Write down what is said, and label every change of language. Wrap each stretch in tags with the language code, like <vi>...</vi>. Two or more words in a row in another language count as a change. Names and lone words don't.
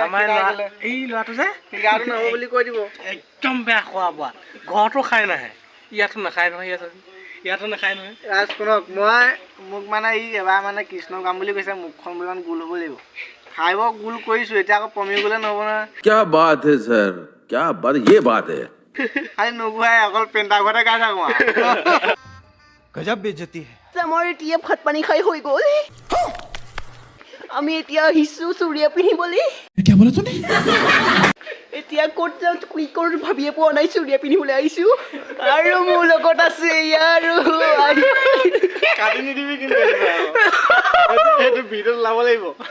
<as>এই ল'ৰাটো যে গাটো নহ'ব বুলি কৈ দিব। একদম বেয়া খোৱা বোৱা, ঘৰতো খাই নাহে, ইয়াতো নাখায় নহয়, ইয়াতো নাখায় নহয়। ৰাজ শুনক, মোক মানে ই এবাৰ মানে কৃষ্ণ গাম বুলি কৈছে, মুখখন বোলে গোল হ'ব লাগিব। খাই গোল কৰিছোঁ, এতিয়া আকৌ পমি গ'লে নহ'ব নহয়।</as> <hi>क्या बात है सर, क्या बात, ये बात है।</hi> <as>খালি নোগোৱাই, অকল পেণ্টা ঘৰতে গাই থাকোঁ আৰু।</as> <hi>गजब बेइज्जती है।</hi> <as>আমাৰ এতিয়া ভাত পানী খাই হৈ গ'ল। আমি এতিয়া আহিছোঁ চুৰিয়া পিন্ধিবলৈ। এতিয়া ক'ত যাওঁ কি কৰোঁ ভাবিয়ে পোৱা নাই, চুৰিয়া পিন্ধিবলৈ আহিছোঁ। আৰু মোৰ লগত আছে আৰু কাটি নিদিবি কিন্তু সেইটো ভিডিঅ'ত লাব লাগিব।</as>